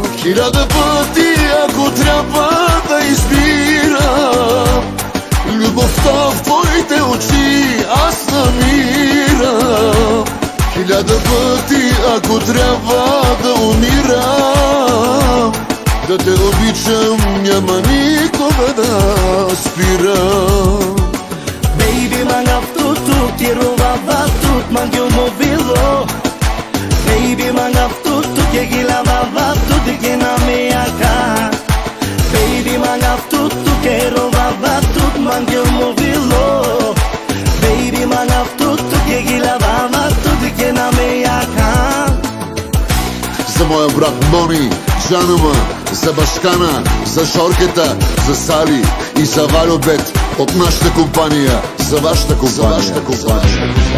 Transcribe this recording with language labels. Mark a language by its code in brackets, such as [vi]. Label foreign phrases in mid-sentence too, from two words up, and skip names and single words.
[bg] Хиляда пъти, ако трябва да избирам, любовта в твоите очи аз намирам. Хиляда пъти, ако трябва да умирам, да те обичам, няма никога да спирам. [rom] Baby, mangav tutuk, ti rubava tut, mangiu movilo. Baby, mangav tutuk, ye gilavava tut, ke na meyaka. Baby, mangav tutuk, ye rubava tut, mangiu movilo. Baby, mangav tutuk, ye gilavava tut, ke na meyaka. [bg] За моя брат Мони, Джанума, за Башкана, за Жоркета, за Сали и за Валюбет от нашата компания, за вашата компания.